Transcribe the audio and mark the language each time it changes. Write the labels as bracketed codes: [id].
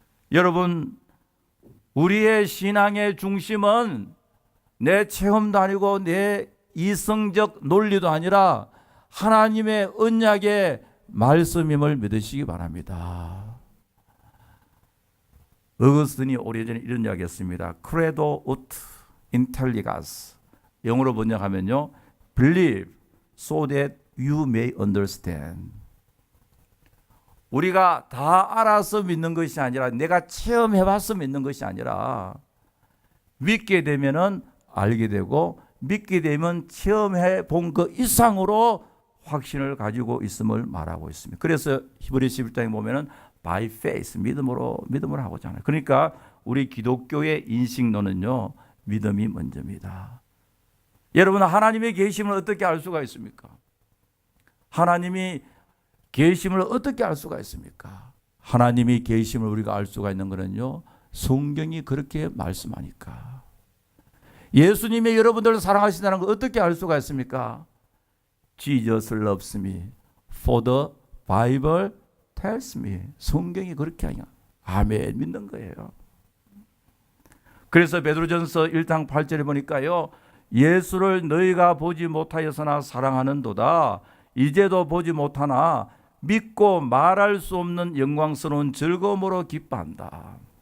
[ko] 여러분, 우리의 신앙의 중심은 내 체험도 아니고 내 이성적 논리도 아니라 하나님의 언약의 말씀임을 믿으시기 바랍니다. 어거스틴이 오래전에 이런 이야기 했습니다. [la] Credo ut intelligas. [ko] 영어로 번역하면요, [en] Believe so that you may understand. [ko] 우리가 다 알아서 믿는 것이 아니라, 내가 체험해봐서 믿는 것이 아니라, 믿게 되면은 알게 되고, 믿게 되면 체험해 본 그 이상으로 확신을 가지고 있음을 말하고 있습니다. 그래서 히브리서 11장에 보면은 [en] by faith, [ko] 믿음으로 하고자 하잖아요. 그러니까 우리 기독교의 인식론은요, 믿음이 먼저입니다. 여러분, 하나님의 계심을 어떻게 알 수가 있습니까? 하나님이 계심을 어떻게 알 수가 있습니까? 하나님이 계심을 우리가 알 수가 있는 것은요, 성경이 그렇게 말씀하니까. 예수님이 여러분들을 사랑하신다는 걸 어떻게 알 수가 있습니까? [en] Jesus loves me, for the Bible tells me. [ko] 성경이 그렇게 하냐. 아멘, 믿는 거예요. 그래서 베드로전서 1장 8절에 보니까요, 예수를 너희가 보지 못하였으나 사랑하는도다. 이제도 보지 못하나 믿고 말할 수 없는 영광스러운 즐거움으로 기뻐한다.